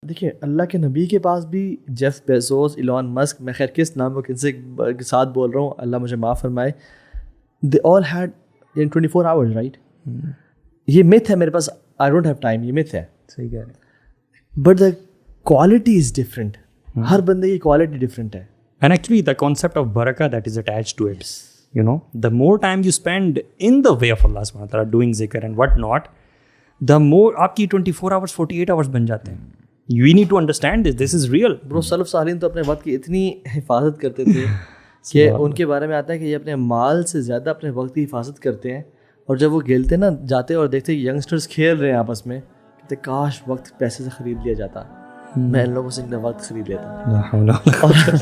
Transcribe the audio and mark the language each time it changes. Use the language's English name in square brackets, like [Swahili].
[Urdu] دیکھیے اللہ کے نبی کے پاس بھی جیف بیزوس، ایلون مسک، میں خیر کس نام کن سے کے ساتھ بول رہا ہوں اللہ مجھے معاف فرمائے، [English] They all had 24 hours right. [Urdu] یہ myth ہے میرے پاس، [English] I don't have time, [Urdu] یہ myth ہے. صحیح کہہ رہے ہیں. [English] But the quality is different. [Urdu] ہر بندے کی کوالٹی ڈفرینٹ ہے. [English] And actually the concept of barakah that is attached to it, you know, the more time you spend in the way of Allah subhanahu wa ta'ala doing zikr and what not, the more [Urdu] آپ کی 24 hours 48 hours بن جاتے ہیں. [English] You need to understand this is real. [Urdu] برو سلف صالحین تو اپنے وقت کی اتنی حفاظت کرتے تھے کہ ان کے بارے میں آتا ہے کہ یہ اپنے مال سے زیادہ اپنے وقت کی حفاظت کرتے ہیں. اور جب وہ کھیلتے نا جاتے اور دیکھتے ینگسٹرز کھیل رہے ہیں آپس میں، کہتے کاش وقت پیسے سے خرید لیا جاتا، میں ان لوگوں سے اپنا وقت خرید لیتا.